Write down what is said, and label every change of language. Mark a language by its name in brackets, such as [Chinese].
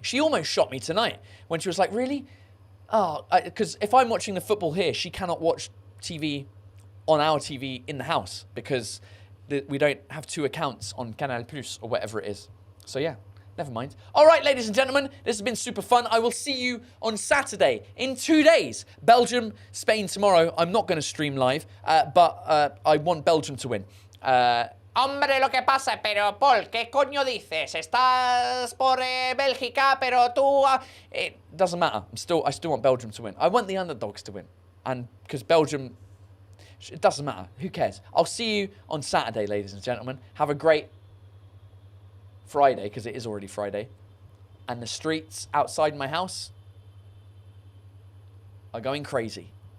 [English] She almost shot me tonight when she was like, really? Oh, because if I'm watching the football here, she cannot watch TV on our TV in the house because we don't have 2 accounts on Canal Plus or whatever it is. So yeah, never mind. All right, ladies and gentlemen, this has been super fun. I will see you on Saturday in 2 days. Belgium, Spain tomorrow. I'm not going to stream live, but I want Belgium to win. [Spanish] Hombre, lo que pasa, pero Paul, ¿qué coño dices? Estás por Bélgica, pero tú... [English] It doesn't matter. I still want Belgium to win. I want the underdogs to win. And because Belgium... It doesn't matter. Who cares? I'll see you on Saturday, ladies and gentlemen. Have a great Friday, because it is already Friday. And the streets outside my house are going crazy.